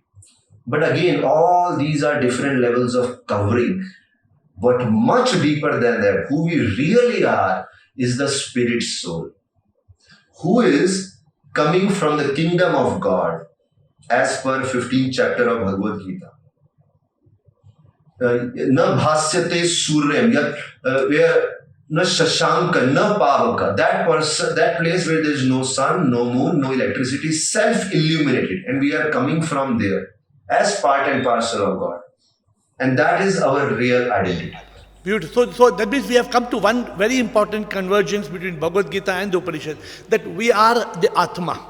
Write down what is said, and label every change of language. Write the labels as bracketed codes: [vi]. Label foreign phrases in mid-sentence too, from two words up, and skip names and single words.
[en] But again, all these are different levels of covering. But much deeper than that, who we really are is the spirit soul, who is coming from the kingdom of God, as per 15th chapter of Bhagavad Gita. [sa] Na bhasyate suryam, where na shashanka, na pavaka, [en] that place where there is no sun, no moon, no electricity, self-illuminated, and we are coming from there as part and parcel of God. And that is our real identity. Beautiful. So that means we have come to one very important convergence between Bhagavad Gita and the Upanishad, that we are the Atma.